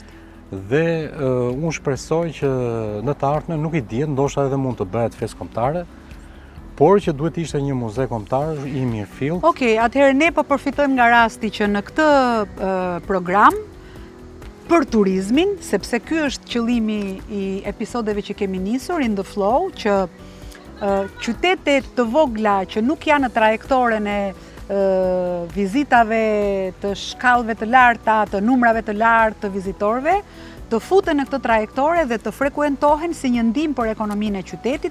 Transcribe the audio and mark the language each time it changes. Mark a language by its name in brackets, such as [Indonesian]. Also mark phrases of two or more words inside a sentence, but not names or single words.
[Albanian] Dhe unë shpresoj që në të ardhmen nuk i dihet, ndoshta edhe mund të bëhet festë kombëtare, por që duhet ishte një muze kombëtar i mirëfillt. Okej, atëherë ne po përfitojmë nga rasti që në këtë program për turizmin, sepse ky është qëllimi i episodeve që kemi nisur [English] in the flow, [Albanian] që qytete të vogla që nuk janë në trajektoren e vizitave të shkallëve të larta, të numrave të lartë të vizitorëve, të futen në këtë trajektore dhe të frekuentohen si një ndihmë për ekonominë e qytetit,